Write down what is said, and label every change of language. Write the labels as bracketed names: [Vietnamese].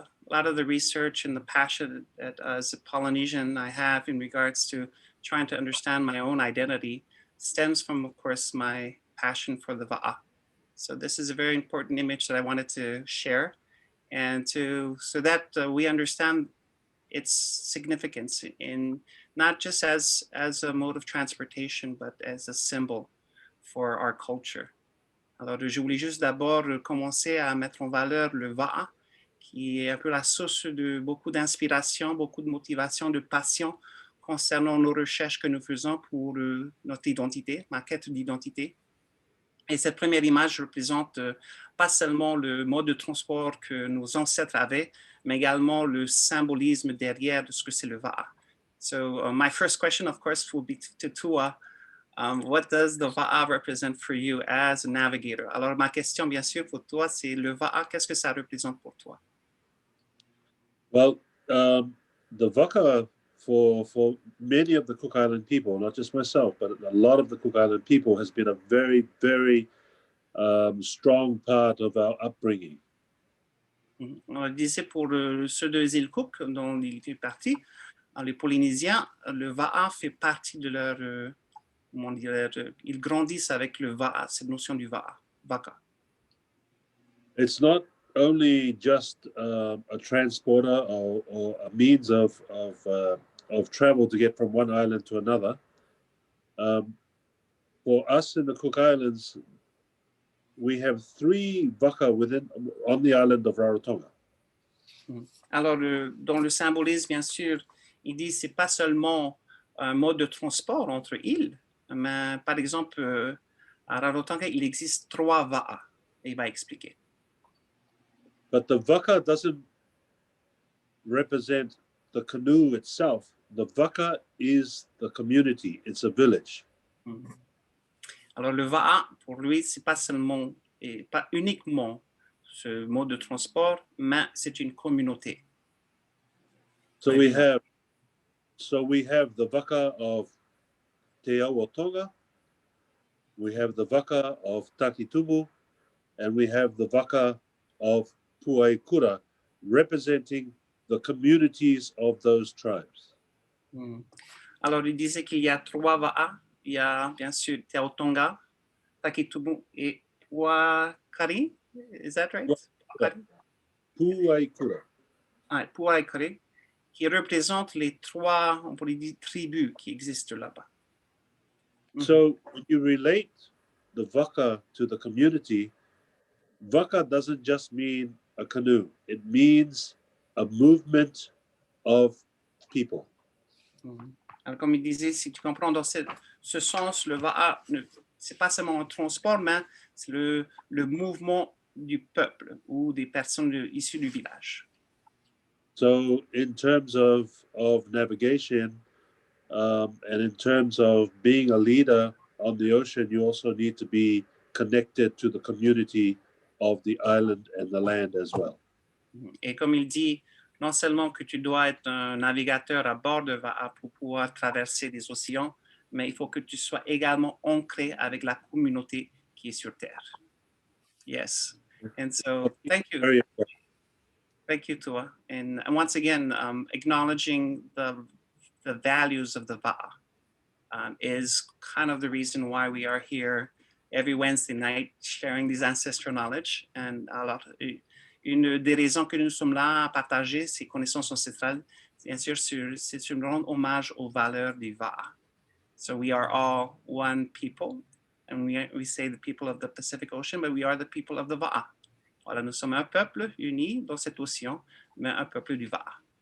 [English] a lot of the research and the passion that as a Polynesian I have in regards to trying to understand my own identity stems from, of course, my passion for the va'a. So this is a very important image that I wanted to share, and so that we understand its significance in not just as a mode of transportation, but as a symbol for our culture. [French] Alors, je voulais juste d'abord commencer à mettre en valeur le va'a, qui est un peu la source de beaucoup d'inspiration, beaucoup de motivation, de passion concernant nos recherches que nous faisons pour notre identité, ma quête d'identité. Et cette première image représente pas seulement le mode de transport que nos ancêtres avaient, mais également le symbolisme derrière de ce que c'est le va'a. [English] So my first question, of course, will be to Tua. What does the va'a represent for you as a navigator? [French] Alors, ma question, bien sûr, pour toi, c'est le va'a, qu'est-ce que ça représente pour toi? [English] Well, the vaca for many of the Cook Island people, not just myself, but a lot of the Cook Island people, has been a very, very strong part of our upbringing. [French] On le disait pour ceux des îles Cook, dont il fait partie, les Polynésiens, le va'a fait partie de leur... comment dire, ils grandissent avec le va'a, cette notion du va'a, vaca. [English] It's not only just a transporter or a means of travel to get from one island to another. For us in the Cook Islands, we have 3 vaca on the island of Rarotonga. [French] Alors, dans le symbolisme, bien sûr, il dit que ce n'est pas seulement un mode de transport entre îles, mais par exemple, à Rarotonga, il existe 3 va'a. Et il va expliquer. [English] But the vaca doesn't represent the canoe itself. The vaca is the community. It's a village. [French] Alors, le va'a, pour lui, c'est pas seulement et pas uniquement ce mode de transport, mais c'est une communauté. [English] So we have the vaca of Te Awatonga, we have the vaca of Takitumu, and we have the vaca of Puaikura, representing the communities of those tribes. [French] Alors, il disait qu'il y a 3 va'a. Il y a bien sûr Te Awatonga, Takitumu et Puakari. [English] Is that right? Puaikura. [French] Puaikari, qui représentent les 3, on pourrait dire, tribus qui existent là-bas. [English] So when you relate the vaca to the community, vaca doesn't just mean a canoe. It means a movement of people. [French] Alors, comme il disait, si tu comprends dans ce sens, le va'a, c'est pas seulement un transport, mais c'est le mouvement du peuple ou des personnes issues du village. [English] So in terms of navigation, and in terms of being a leader on the ocean, you also need to be connected to the community of the island and the land as well. [French] Et comme il dit, non seulement que tu dois être un navigateur à bord de va'a pour pouvoir traverser des océans, mais il faut que tu sois également ancré avec la communauté qui est sur Terre. [English] Yes. And so, thank you. Very important. Thank you, Tua. And once again, acknowledging the values of the va'a is kind of the reason why we are here every Wednesday night sharing this ancestral knowledge. [French] And alors, une des raisons que nous sommes là à partager ces connaissances ancestrales, bien sûr, c'est une rendre hommage aux valeurs du va'a. [English] So we are all one people, and we say the people of the Pacific Ocean, but we are the people of the va'a. [French] Voilà, nous sommes un peuple uni dans cet océan, mais un peuple du va'a.